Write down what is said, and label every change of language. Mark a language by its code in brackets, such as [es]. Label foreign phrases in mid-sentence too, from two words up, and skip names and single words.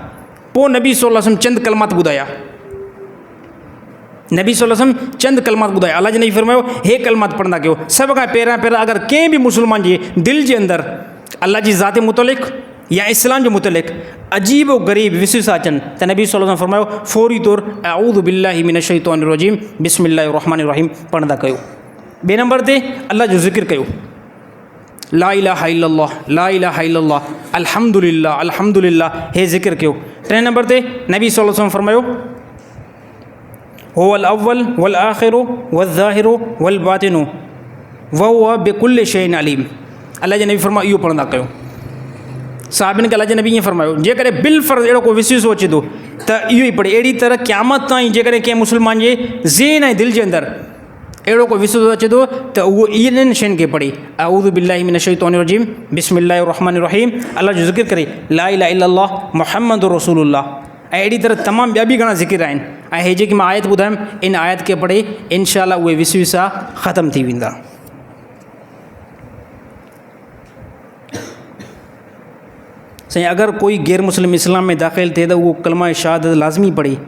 [sd] पोइ नबी [ar] صلى الله عليه وسلم [sd] चंद कलमात ॿुधाया। नबी [ar] صلى الله عليه وسلم [sd] चंद कलमात ॿुधाया। अल्लाह जे नबी फरमायो हे कलमात पढ़ंदा कयो। सभ खां पहिरियां अगरि कंहिं बि मुस्लमान जे दिलि जे अंदरि अल्लाह जी ज़ात मुतलिक़ या इस्लाम जे मुतलिक़ अजीबो ग़रीब विसविसा अचनि त नबी [ar] صلى الله عليه وسلم [sd] फरमायो फौरी तौर [ar] أعوذ بالله من الشيطان الرجيم بسم الله الرحمن الرحيم [sd] पढ़ंदा कयो। ॿिए नंबर ते अल्लाह जो ज़िक्र कयो, [ar] لا إله إلا الله، لا إله إلا الله، الحمد لله، الحمد لله, [sd] हे ज़िक्र कयो। टे नंबर ते नबी [ar] صلى الله عليه وسلم فرمايو هو الأول والآخر والظاهر والباطن وهو بكل شيء عليم. [sd] अल्लाह जे नबी फरमायो इहो पढ़ंदा कयो। साहिबनि खे अल्लाह जे नबी ईअं फरमायो जेकॾहिं बिल फ़र्ज़ अहिड़ो को विसविसो अचे थो त इहो ई पढ़े। अहिड़ी तरह क़यामत ताईं जेकॾहिं कंहिं मुस्लमान जे ज़हन ऐं दिलि जे अंदरि अहिड़ो को विसविसो अचे थो त उहो इन्हनि शयुनि खे पढ़े [ar] أعوذ بالله من الشيطان الرجيم بسم الله الرحمن الرحيم, [sd] अल्लाह जो ज़िक्र करे, [ar] لا إله إلا الله محمد رسول الله. [sd] ऐं अहिड़ी तरह तमामु ॿिया बि घणा ज़िक्र आहिनि। ऐं हे जेकी मां आयत ॿुधायमि इन आयत खे पढ़े इंशाअल्लाह उहे विसविसा ख़तमु थी वेंदा। साईं अगरि कोई गैर मुस्लिम इस्लाम में दाख़िल थिए त उहो कलमा शहादत लाज़मी पढ़े।